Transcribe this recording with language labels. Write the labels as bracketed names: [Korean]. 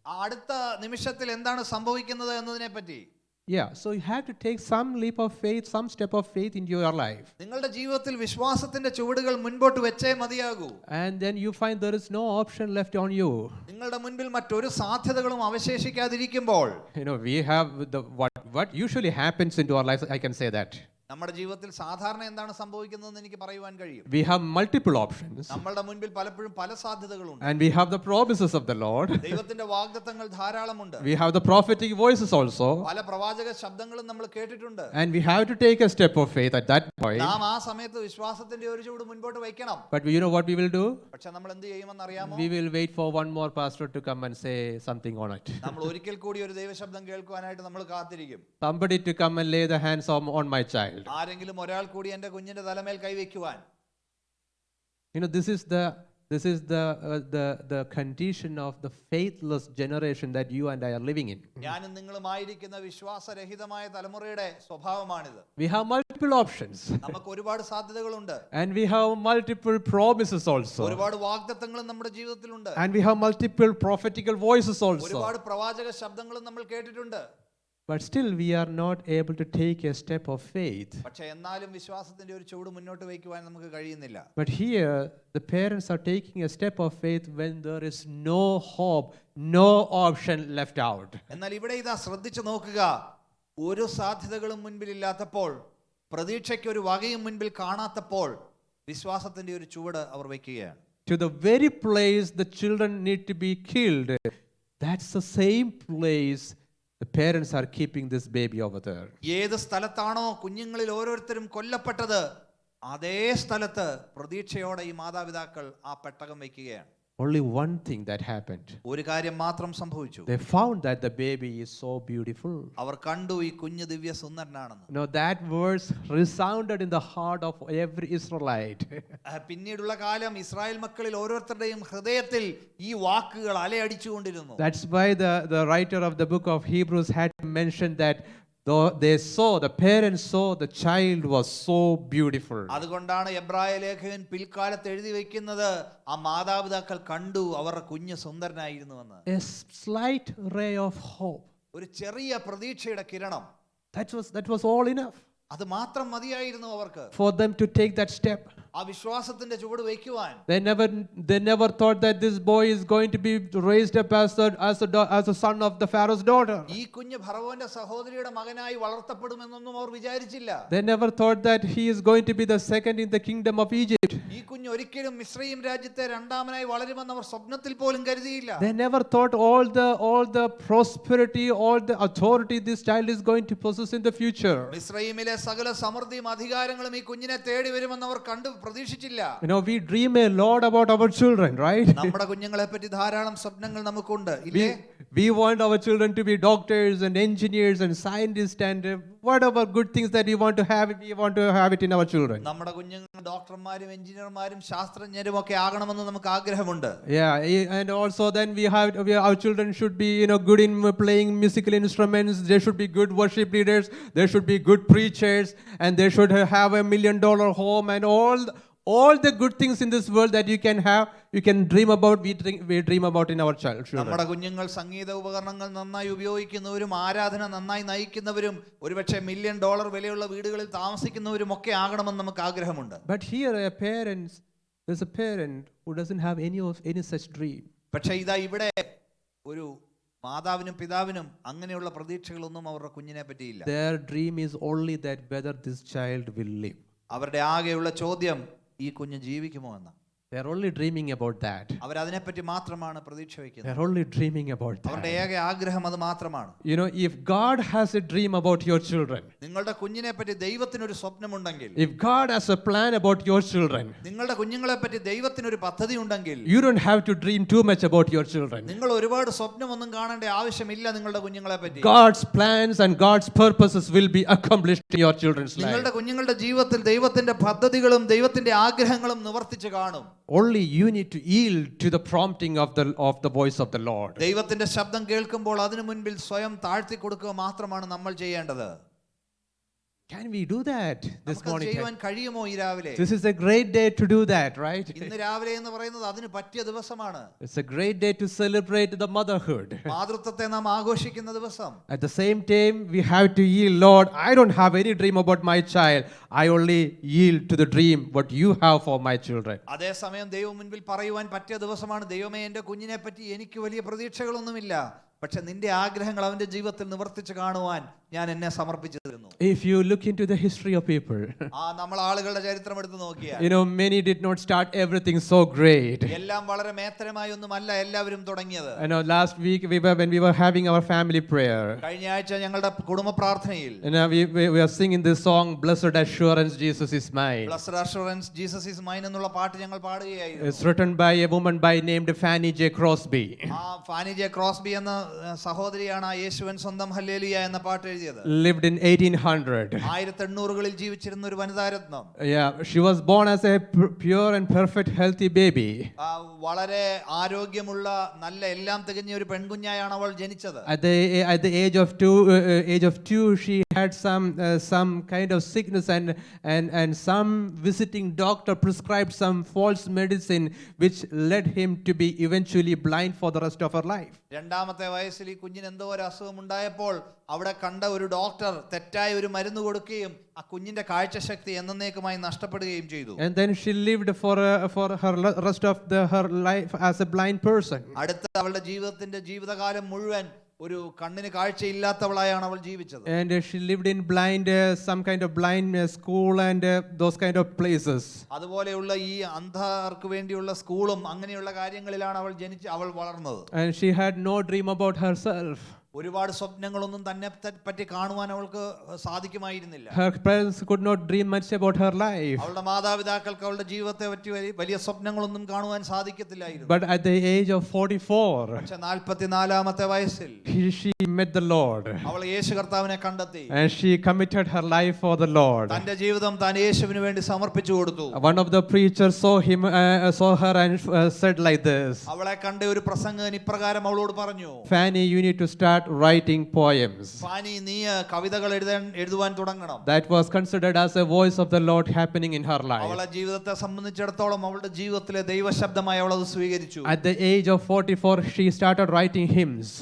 [Malayalam] അടുത്ത നിമിഷത്തിൽ എന്താണ് സംഭവിക്കുന്നത് എന്നതിനെ പറ്റി. [English] Yeah, so you have to take some leap of faith, some step of faith into your life. [Malayalam] നിങ്ങളുടെ ജീവിതത്തിൽ വിശ്വാസത്തിന്റെ ചുവടുകൾ മുൻപോട്ട് വെച്ചേ മതിയാകൂ. [English] And then you find there is no option left on you. [Malayalam] നിങ്ങളുടെ മുൻപിൽ മറ്റൊരു സാധ്യതകളും അവശേഷിക്കാതിരിക്കുമ്പോൾ, [English] We have what usually happens into our lives, I can say that. [Malayalam] നമ്മുടെ ജീവിതത്തിൽ സാധാരണ എന്താണ് സംഭവിക്കുന്നതെന്ന് എനിക്ക് പറയുവാൻ കഴിയും. [English] We have multiple options. [Malayalam] നമ്മളുടെ മുൻപിൽ പലപ്പോഴും പല സാധ്യതകളുണ്ട്. [English] And we have the promises of the Lord. [Malayalam] ദൈവത്തിന്റെ വാഗ്ദത്തങ്ങൾ ധാരാളമുണ്ട്. [English] We have the prophetic voices also. [Malayalam] പല പ്രവാചക ശബ്ദങ്ങളും നമ്മൾ കേട്ടിട്ടുണ്ട്. [English] And we have to take a step of faith at that point. [Malayalam] നാം ആ സമയത്ത് വിശ്വാസത്തിന്റെ ഒരു ചുവട് മുൻപോട്ട് വയ്ക്കണം. [English] But you know what we will do? [Malayalam] പക്ഷെ നമ്മൾ എന്ത് ചെയ്യുമെന്ന് അറിയാമോ? [English] We will wait for one more pastor to come and say something on it. [Malayalam] നമ്മൾ ഒരിക്കൽ കൂടി ഒരു ദൈവശബ്ദം കേൾക്കുവാനായിട്ട് നമ്മൾ കാത്തിരിക്കും. [English] Somebody to come and lay the hands on my child. [Malayalam] ആരെങ്കിലും ഒരാൾ കൂടി എൻ്റെ കുഞ്ഞിന്റെ തലമേൽ കൈവയ്ക്കുവാൻ. [English] This is the this is the condition of the faithless generation that you and I are living in. [Malayalam] ഞാനും നിങ്ങളുമായിരിക്കുന്ന വിശ്വാസരഹിതമായ തലമുറയുടെ സ്വഭാവമാണിത്. [English] We have multiple options. [Malayalam] നമുക്ക് ഒരുപാട് സാധ്യതകളുണ്ട്. [English] And we have multiple promises also. [Malayalam] ഒരുപാട് വാഗ്ദത്തങ്ങളും നമ്മുടെ ജീവിതത്തിലുണ്ട്. [English] And we have multiple prophetical voices also. [Malayalam] ഒരുപാട് പ്രവാചക ശബ്ദങ്ങളും നമ്മൾ കേട്ടിട്ടുണ്ട്. [English] But still we are not able to take a step of faith. [Malayalam] പക്ഷേ എന്നാലും വിശ്വാസത്തിന്റെ ഒരു ചുവട് മുന്നോട്ട് വയ്ക്കുവാൻ നമുക്ക് കഴിയുന്നില്ല. [English] But here the parents are taking a step of faith when there is no hope, no option left out. [Malayalam] എന്നാൽ ഇവിടെ ഇതാ ശ്രദ്ധിച്ചു നോക്കുക, ഒരു സാധ്യതകളും മുൻപിലില്ലാത്തപ്പോൾ, പ്രതീക്ഷയ്ക്ക് ഒരു വകയും മുൻപിൽ കാണാത്തപ്പോൾ വിശ്വാസത്തിന്റെ ഒരു ചുവട് അവർ വയ്ക്കുകയാണ്. [English] To the very place the children need to be killed, that's the same place the parents are keeping this baby over there. [Malayalam] ഏത് സ്ഥലത്താണോ കുഞ്ഞുങ്ങളിൽ ഓരോരുത്തരും കൊല്ലപ്പെട്ടത്, അതേ സ്ഥലത്ത് പ്രതീക്ഷയോടെ ഈ മാതാപിതാക്കൾ ആ പെട്ടകം വയ്ക്കുകയാണ്. [English] Only one thing that happened. [Malayalam] ഒരു കാര്യം മാത്രം സംഭവിച്ചു. [English] They found that the baby is so beautiful. [Malayalam] അവർ കണ്ടു ഈ കുഞ്ഞ് ദിവ്യ സുന്ദരനാണെന്ന്. [English] No, that verse resounded in the heart of every Israelite. [Malayalam] പിന്നീടുള്ള കാലം ഇസ്രായേൽ മക്കളിൽ ഓരോരുത്തരുടെയും ഹൃദയത്തിൽ ഈ വാക്കുകൾ അലയടിച്ചുകൊണ്ടിരുന്നു. [English] That's why the writer of the book of Hebrews had mentioned that though they saw, the parents saw the child was so beautiful. [Malayalam] അതുകൊണ്ടാണ് എബ്രായ ലേഖകൻ പിൽക്കാലത്ത് എഴുതി വെക്കുന്നത്, ആ മാതാപിതാക്കൾ കണ്ടു അവരുടെ കുഞ്ഞ് സുന്ദരനായിരുന്നുവെന്ന്. [English] A slight ray of hope. [Malayalam] ഒരു ചെറിയ പ്രതീക്ഷയുടെ കിരണം. [English] That was all enough. [Malayalam] അത് മാത്രം മതിയായിരുന്നു അവർക്ക്. [English] For them to take that step. [Malayalam] ആ വിശ്വാസത്തിന്റെ ചുവട് വയ്ക്കുവാൻ. [English] They never thought that this boy is going to be raised up as a son of the Pharaoh's daughter. [Malayalam] ഈ കുഞ്ഞ് ഫറവോന്റെ സഹോദരിയുടെ മകനായി വളർത്തപ്പെടുമെന്നൊന്നും അവർ വിചാരിച്ചില്ല. [English] They never thought that he is going to be the second in the kingdom of Egypt. [Malayalam] ഈ കുഞ്ഞ് ഒരിക്കലും മിസ്രയീം രാജ്യത്തെ രണ്ടാമനായി വളരുമെന്ന് അവർ സ്വപ്നത്തിൽ പോലും കരുതിയില്ല. [English] They never thought all the prosperity, all the authority this child is going to possess in the future. [Malayalam] മിസ്രയീമിലെ സകല സമൃദ്ധിയും അധികാരങ്ങളും ഈ കുഞ്ഞിനെ തേടി വരുമെന്ന് അവർ കണ്ടു പ്രതീക്ഷിച്ചില്ല. [English] You know, we dream a lot about our children, right? [Malayalam] നമ്മുടെ കുഞ്ഞുങ്ങളെ പറ്റി ധാരാളം സ്വപ്നങ്ങൾ നമുക്കുണ്ട്, ഇല്ലേ? [English] We want our children to be doctors and engineers and scientists and whatever good things that we want to have it in our children. [Malayalam] നമ്മുടെ കുഞ്ഞുങ്ങൾ ഡോക്ടർമാരും എഞ്ചിനീയർമാരും ശാസ്ത്രജ്ഞരും ഒക്കെ ആകണമെന്ന് നമുക്ക് ആഗ്രഹമുണ്ട്. [English] Yeah, and also then our children should be, good in playing musical instruments. They should be good worship leaders. They should be good preachers, and they should have $1 million home and all the good things in this world that you can have, you can dream about. We dream about in our children. [Malayalam] നമ്മുടെ കുഞ്ഞുങ്ങൾ സംഗീത ഉപകരണങ്ങൾ നന്നായി ഉപയോഗിക്കുന്നവരും ആരാധന നന്നായി നയിക്കുന്നവരും ഒരുപക്ഷെ $1 million വിലയുള്ള വീടുകളിൽ താമസിക്കുന്നവരും ഒക്കെ ആകണമെന്ന് നമുക്ക് ആഗ്രഹമുണ്ട്. [English] But here there's a parent who doesn't have any such dream. [Malayalam] പക്ഷേ ഇതാ ഇവിടെ ഒരു മാതാവിനും പിതാവിനും അങ്ങനെയുള്ള പ്രതീക്ഷകളൊന്നും അവരുടെ കുഞ്ഞിനെ പറ്റിയില്ല. [English] Their dream is only that whether this child will live. [Malayalam] അവരുടെ ആകെയുള്ള ചോദ്യം ഈ കുഞ്ഞ് ജീവിക്കുമോ എന്ന. [English] They're only dreaming about that. [Malayalam] അവരതിനെപ്പറ്റി മാത്രമാണ് പ്രതീക്ഷ വയ്ക്കുന്നത്. [English] They're only dreaming about [Malayalam] അവരുടെ [English] that. [Malayalam] ഏക ആഗ്രഹം അത് മാത്രമാണ്. [English] If God has a dream about your children, [Malayalam] നിങ്ങളുടെ കുഞ്ഞിനെ പറ്റി ദൈവത്തിനൊരു സ്വപ്നമുണ്ടെങ്കിൽ, [English] if God has a plan about your children, [Malayalam] നിങ്ങളുടെ കുഞ്ഞുങ്ങളെ പറ്റി ദൈവത്തിനൊരു പദ്ധതി ഉണ്ടെങ്കിൽ, [English] you don't have to dream too much about your children. [Malayalam] നിങ്ങൾ ഒരുപാട് സ്വപ്നമൊന്നും കാണേണ്ട ആവശ്യമില്ല നിങ്ങളുടെ കുഞ്ഞുങ്ങളെ പറ്റി. [English] God's plans and God's purposes will be accomplished in your children's life. [Malayalam] നിങ്ങളുടെ കുഞ്ഞുങ്ങളുടെ ജീവിതത്തിൽ ദൈവത്തിന്റെ പദ്ധതികളും ദൈവത്തിന്റെ ആഗ്രഹങ്ങളും നിവർത്തിച്ചു കാണും. [English] Only you need to yield to the prompting of the voice of the Lord. [Malayalam] ദൈവത്തിന്റെ ശബ്ദം കേൾക്കുമ്പോൾ അതിനു മുൻപിൽ സ്വയം താഴ്ത്തി കൊടുക്കുക മാത്രമാണ് നമ്മൾ ചെയ്യേണ്ടത്. [English] Can we do that this morning? [Malayalam] ചെയ്യുവാൻ കഴിയുമോ ഈ രാവിലെ? [English] This is a great day to do that, right? [Malayalam] ഇന്ന് രാവിലെ എന്ന് പറയുന്നത് അതിന് പറ്റിയ ദിവസമാണ്. [English] It's a great day to celebrate the motherhood. [Malayalam] മാതൃത്വത്തെ നാം ആഘോഷിക്കുന്ന ദിവസം. [English] At the same time, we have to yield. Lord, I don't have any dream about my child. I only yield to the dream what you have for my children. [Malayalam] അതേസമയം ദൈവം മുൻപിൽ പറയുവാൻ പറ്റിയ ദിവസമാണ്. ദൈവമേ, എൻ്റെ കുഞ്ഞിനെ പറ്റി എനിക്ക് വലിയ പ്രതീക്ഷകളൊന്നുമില്ല, പക്ഷെ നിന്റെ ആഗ്രഹങ്ങൾ അവന്റെ ജീവിതത്തിൽ നിവർത്തിച്ചു കാണുവാൻ ഞാൻ എന്നെ സമർപ്പിച്ചു തരുന്നു. [English] If you look into the history of people, [Malayalam] നമ്മൾ ആളുകളുടെ ചരിത്രം എടുത്ത് നോക്കിയാൽ, [English] many did not start everything so great. [Malayalam] എല്ലാം വളരെ മേത്തരമായി ഒന്നുമല്ല എല്ലാവരും തുടങ്ങിയത്. [English] Last week when we were having our family prayer, [Malayalam] കഴിഞ്ഞ ആഴ്ച ഞങ്ങളുടെ കുടുംബ പ്രാർത്ഥനയിൽ [English] we are singing this song, Blessed Assurance, Jesus is mine. [Malayalam] Blessed Assurance, Jesus is mine എന്നുള്ള പാട്ട് ഞങ്ങൾ പാടുകയായിരുന്നു. [English] It's written by a woman by named Fanny J. Crosby. [Malayalam] Fani J Crosby എന്ന സഹോദരിയാണ് യേശുവൻ സ്വന്തം ഹല്ലേലൂയ എന്ന പാട്ട് എഴുതിയത്. [English] lived in 1800. [Malayalam] 1800-കളിൽ ജീവിച്ചിരുന്ന ഒരു വനിതാരത്നം. [English] Yeah, she was born as a pure and perfect healthy baby. [Malayalam] വളരെ ആരോഗ്യമുള്ള നല്ല എല്ലാം തികഞ്ഞ ഒരു പെൺകുഞ്ഞായാണ് അവൾ ജനിച്ചത്. [English] At the age of two, she had some kind of sickness, and some visiting doctor prescribed some false medicine which led him to be eventually blind for the rest of her life. [Malayalam] രണ്ടാമത്തെ വയസ്സിൽ ഈ കുഞ്ഞിന് എന്തോ ഒരു അസുഖം ഉണ്ടായപ്പോൾ അവിടെ കണ്ട ഒരു ഡോക്ടർ തെറ്റായ ഒരു മരുന്ന് കൊടുക്കുകയും ആ കുഞ്ഞിന്റെ കാഴ്ചശക്തി എന്നേക്കുമായി നഷ്ടപ്പെടുകയും ചെയ്തു. [English] And then she lived for her rest of her life as a blind person. [Malayalam] അടുത്ത അവളുടെ ജീവിതകാലം മുഴുവൻ ഒരു കണ്ണിന് കാഴ്ചയില്ലാത്തവളായാണ് അവൾ ജീവിച്ചത്. [English] And she lived in some kind of blind school and those kind of places. [Malayalam] അതുപോലെയുള്ള ഈ അന്ധർക്ക് വേണ്ടിയുള്ള സ്കൂളും അങ്ങനെയുള്ള കാര്യങ്ങളിലാണ് അവൾ വളർന്നത്. [English] And she had no dream about herself. [Malayalam] ഒരുപാട് സ്വപ്നങ്ങളൊന്നും തന്നെ പറ്റി കാണുവാൻ അവൾക്ക് സാധിക്കുമായിരുന്നില്ല. [English] Her parents could not dream much about her life. [Malayalam] അവളുടെ മാതാപിതാക്കൾക്ക് അവളുടെ ജീവിതത്തെ പറ്റി വലിയ സ്വപ്നങ്ങളൊന്നും കാണുവാൻ സാധിക്കത്തില്ലായിരുന്നു. [English] But at the age of 44, [Malayalam] പക്ഷേ 44-ാമത്തെ വയസ്സിൽ [English] she met the Lord. [Malayalam] അവൾ യേശു കർത്താവിനെ കണ്ടെത്തി. [English] And she committed her life for the Lord. [Malayalam] തന്റെ ജീവിതം താൻ യേശുവിന് വേണ്ടി സമർപ്പിച്ചു കൊടുത്തു. [English] One of the preachers saw her and said like this. [Malayalam] അവളെ കണ്ട ഒരു പ്രസംഗകൻ ഇപ്രകാരം അവളോട് പറഞ്ഞു, [English] Fanny, you need to start writing poems. [Malayalam] Fani, നീ കവിതകൾ എഴുതുവാൻ തുടങ്ങണം. [English] That was considered as a voice of the Lord happening in her life. [Malayalam] അവളുടെ ജീവിതത്തെ സംബന്ധിച്ചിടത്തോളം അവളുടെ ജീവിതത്തിലെ ദൈവശബ്ദമായി അവൾ അത് സ്വീകരിച്ചു. [English] At the age of 44, she started writing hymns.